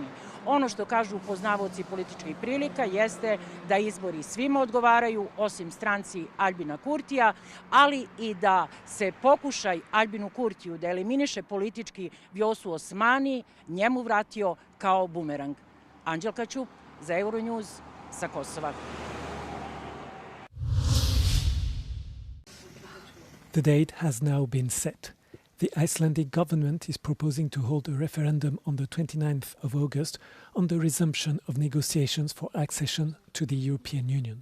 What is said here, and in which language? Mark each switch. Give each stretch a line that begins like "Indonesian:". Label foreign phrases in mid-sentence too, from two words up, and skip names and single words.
Serbian: Ono što kažu poznavaoci političkih prilika jeste da izbori svima odgovaraju, osim stranci Aljbina Kurtija, ali i da se pokušaj Aljbinu Kurtiju da eliminiše politički Vjosu Osmani njemu vratio kao bumerang. Anđelka Ćup za Euronews sa Kosova.
English: The date has now been set. The Icelandic government is proposing to hold a referendum on the 29th of August on the resumption of negotiations for accession to the European Union.